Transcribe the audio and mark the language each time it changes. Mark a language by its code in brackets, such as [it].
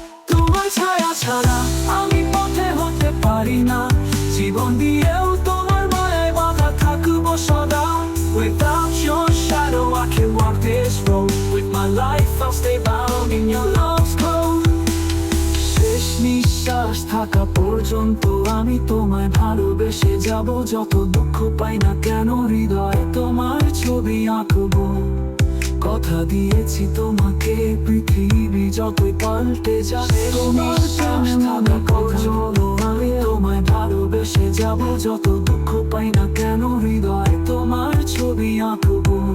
[bn] তোমার ছায়া ছাড়া আমি পথে হতে পারি না, জীবন দিয়েও তোমার মায়ায় বাঁধা থাকবো সদা। [en] Without your shadow I can't walk this road, with my life I'll stay bound in your love's gold. [bn] শেষ নিঃশ্বাস থাকা পর্যন্ত আমি তোমায় ভালোবেসে যাব, যত দুঃখ পাই না কেন হৃদয় তোমার ছবি আঁকবো। কথা দিয়েছি তোমাকে, পৃথিবী যতই পাল্টে যাক, তোমার শ্বাস থাকা পর্যন্ত আমি তোমায় ভালোবেসে যাব, যত দুঃখ পাই না কেন হৃদয় তোমার ছবি আঁকবো।